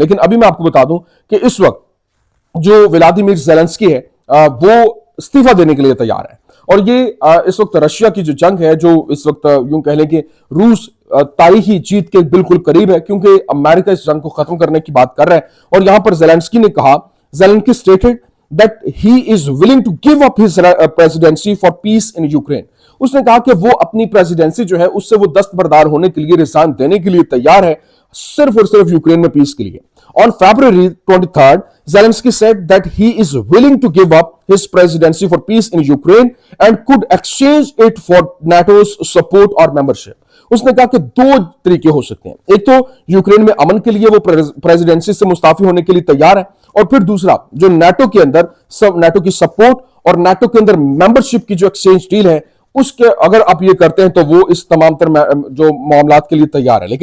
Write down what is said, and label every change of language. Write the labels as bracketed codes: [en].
[hi] लेकिन अभी मैं आपको बता दूं कि इस वक्त जो व्लादिमीर ज़ेलेंस्की है वो इस्तीफा देने के लिए तैयार है और ये इस वक्त रशिया की जो जंग है जो इस वक्त यूं कह लें कि रूस तारीखी जीत के बिल्कुल करीब है क्योंकि अमेरिका इस जंग को खत्म करने की बात कर रहा है। और यहां पर ज़ेलेंस्की ने कहा, [en] Zelensky stated that he is willing to give up his presidency for peace in Ukraine. [hi] उसने कहा कि वो अपनी प्रेसिडेंसी जो है उससे वो दस्तबरदार होने के लिए रिजाइन देने के लिए तैयार है सिर्फ और सिर्फ यूक्रेन में पीस के लिए। [en] On February 23rd, Zelensky said that he is willing to give up his presidency for peace in Ukraine and could exchange it for NATO's support or membership. [hi] उसने कहा कि 2 तरीके हो सकते हैं, एक तो यूक्रेन में अमन के लिए वो प्रेसिडेंसी से मुस्ताफी होने के लिए तैयार है और फिर दूसरा जो नाटो के अंदर नाटो की सपोर्ट और नाटो के अंदर मेंबरशिप की जो एक्सचेंज डील है उसके अगर आप ये करते हैं तो वो इस तमाम तर जो मामलात के लिए तैयार है।